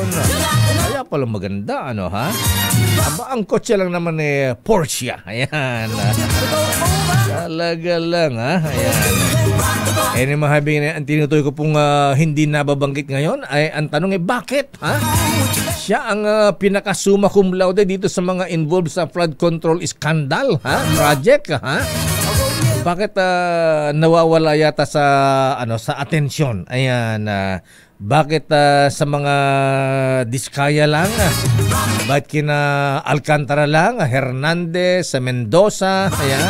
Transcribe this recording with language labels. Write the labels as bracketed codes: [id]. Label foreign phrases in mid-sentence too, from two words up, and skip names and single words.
[tl] Kaya palang maganda, ang kotse lang naman Porsche. Ayan. Talaga lang, Ayan. Mahabing ang tinutukoy ko pong hindi nababanggit ngayon ay ang tanong bakit? Siya ang pinaka- [la] summa cum laude [tl] dito sa mga involved sa [en] flood control scandal, [tl] project, Bakit nawawala yata sa atensyon? Ayan, bakit sa mga Diskaya lang? Bakit kina Alcantara lang, Hernandez, Mendoza, ayan.